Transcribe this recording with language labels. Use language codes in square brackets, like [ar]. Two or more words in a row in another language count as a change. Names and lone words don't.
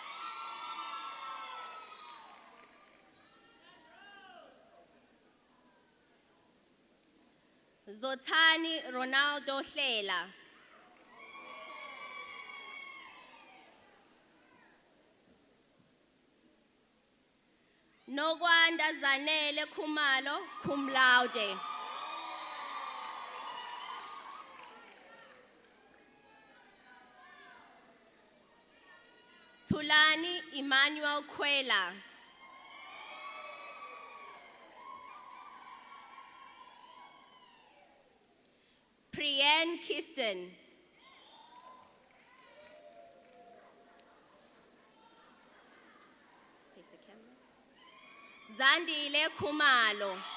[en] Zothani Ronaldo Hlela. Nokwanda Zanele Khumalo [la] cum laude. [en] Tulani Emmanuel Kwela. Priyan Kiston. Face the camera. Zandile Khumalo.